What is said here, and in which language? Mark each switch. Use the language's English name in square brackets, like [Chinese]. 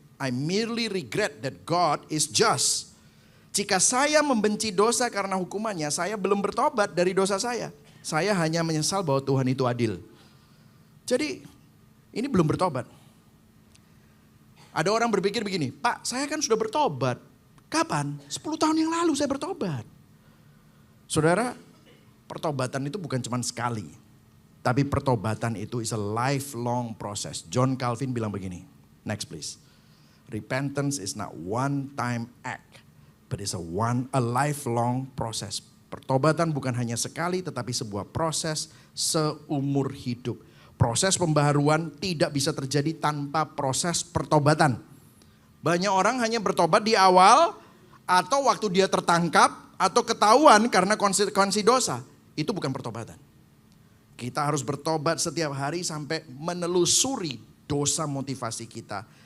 [English] I merely regret that God is just. [Indonesian] Jika saya membenci dosa karena hukumannya, saya belum bertobat dari dosa saya. Saya hanya menyesal bahwa Tuhan itu adil. Jadi ini belum bertobat. Ada orang berpikir begini, Pak saya kan sudah bertobat. Kapan? 10 tahun yang lalu saya bertobat. Saudara, pertobatan itu bukan cuma sekali. Tapi pertobatan itu [English] is a lifelong process. [Indonesian] John Calvin bilang begini. [English] Next please. Repentance is not one time act. But it's a lifelong process. [Indonesian] Pertobatan bukan hanya sekali tetapi sebuah proses seumur hidup. Proses pembaharuan tidak bisa terjadi tanpa proses pertobatan. Banyak orang hanya bertobat di awal atau waktu dia tertangkap atau ketahuan karena konsekuensi dosa. Itu bukan pertobatan. Kita harus bertobat setiap hari sampai menelusuri dosa motivasi kita.